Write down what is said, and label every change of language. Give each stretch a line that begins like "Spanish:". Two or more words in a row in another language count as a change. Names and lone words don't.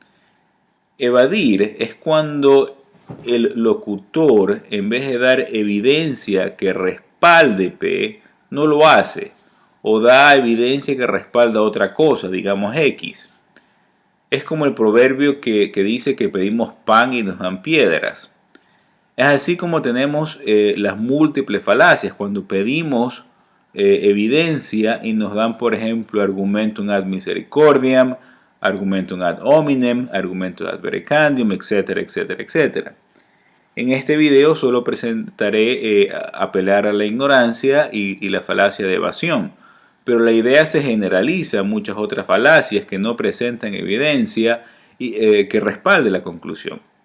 Spanish: Evadir es cuando el locutor, en vez de dar evidencia que respalde P, no lo hace, o da evidencia que respalda otra cosa, digamos X. Es como el proverbio que dice que pedimos pan y nos dan piedras. Es así como tenemos las múltiples falacias, cuando pedimos evidencia y nos dan, por ejemplo,
Latin: argumentum ad misericordiam, argumentum ad hominem, argumentum ad verecandium,
Spanish: etcétera, etcétera, etcétera. En este video solo presentaré apelar a la ignorancia y la falacia de evasión, pero la idea se generaliza a muchas otras falacias que no presentan evidencia y que respalde la conclusión.